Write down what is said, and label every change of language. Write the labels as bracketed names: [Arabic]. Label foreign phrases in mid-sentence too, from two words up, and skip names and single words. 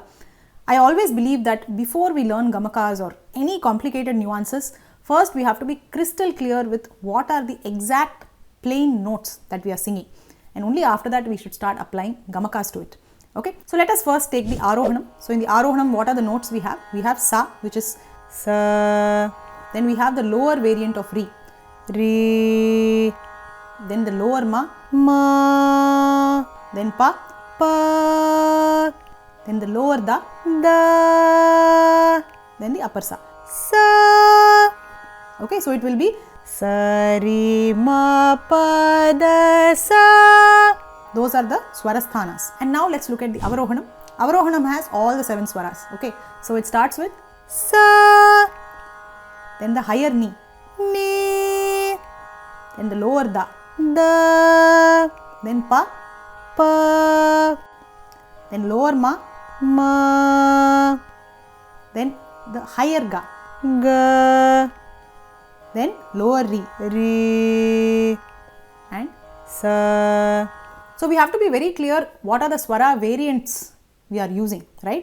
[English] I always believe that before we learn gamakas or any complicated nuances, first we have to be crystal clear with what are the exact plain notes that we are singing, and only after that we should start applying gamakas to it. Okay, so let us first take the arohanam. So in the arohanam, what are the notes we have? We have sa, which is sa. Then we have the lower variant of re, re. Then the lower ma, ma. Then pa, pa. Then the lower da, da. Then the upper sa, sa. Okay, so it will be sa re ma pa da sa. Those are the Swarasthanas. And now let's look at the Avarohanam. Avarohanam has all the 7 swaras. Okay, so it starts with sa. Then the higher ni, ni. Then the lower da, da. Then pa, pa. Then lower ma, ma. Then the higher ga, ga. Then lower re, re. And sa. So we have to be very clear what are the swara variants we are using, right?